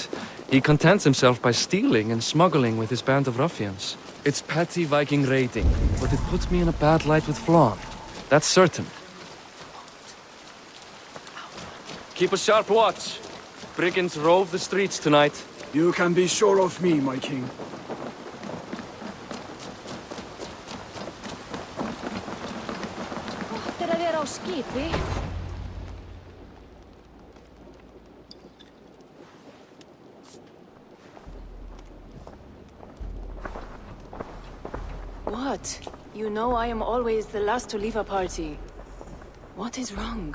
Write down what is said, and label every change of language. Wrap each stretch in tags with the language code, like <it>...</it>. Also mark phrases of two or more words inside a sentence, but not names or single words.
<en>He contents himself by stealing and smuggling with his band of ruffians. It's petty Viking raiding, but it puts me in a bad light with Flann. That's certain. Keep a sharp watch. Brigands rove the streets tonight. You can be sure of me, my king.</en> <is>Gott að vera á skipi.</is> <en>What? You know I am always the last to leave a party. What is wrong?</en>